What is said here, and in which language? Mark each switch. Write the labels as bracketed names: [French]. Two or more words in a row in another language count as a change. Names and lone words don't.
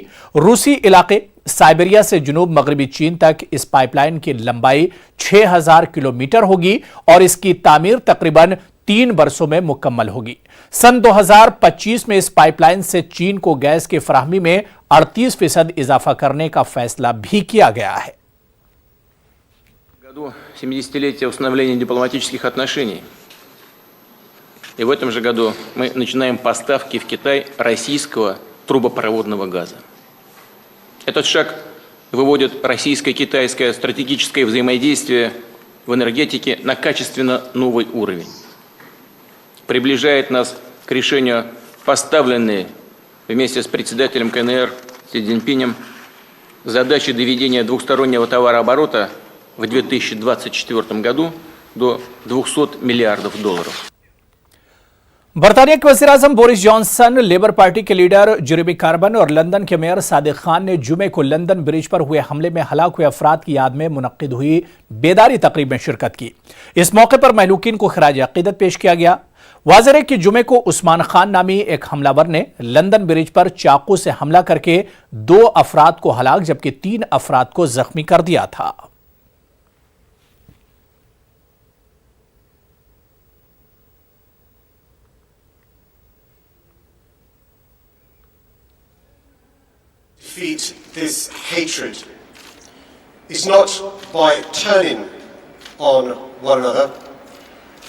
[Urdu] روسی علاقے سائبیریا سے جنوب مغربی چین تک اس پائپ لائن کی لمبائی 6000 کلومیٹر ہوگی اور اس کی تعمیر تقریباً 3 برسوں میں مکمل ہوگی. سن 2025 میں اس پائپ لائن سے چین کو گیس کی فراہمی میں 38% اضافہ کرنے کا فیصلہ بھی کیا گیا ہے. [Russian] году 70-летие установления дипломатических отношений. И в этом же году мы начинаем поставки в Китай российского трубопроводного газа. Этот шаг выводит российско-китайское стратегическое взаимодействие в энергетике на качественно новый уровень. Приближает нас к решению поставленные вместе с председателем КНР Си Цзиньпинем задачи доведения двухстороннего товарооборота в 2024 году до $200 миллиардов. [Urdu] برطانیہ کے وزیرِ اعظم بورس جانسن، لیبر پارٹی کے لیڈر جیریمی کاربن اور لندن کے میئر صادق خان نے جمعے کو لندن برج پر ہوئے حملے میں ہلاک ہوئے افراد کی یاد میں منعقد ہوئی بیداری تقریب میں شرکت کی. اس موقع پر مہلوکین کو خراجِ عقیدت پیش کیا گیا۔ واضح ہے کہ جمعے کو عثمان خان نامی ایک حملہ آور نے لندن برج پر چاقو سے حملہ کر کے 2 افراد کو ہلاک جبکہ 3 افراد کو زخمی کر دیا تھا. [English] Defeat this hatred is not by turning on one another, but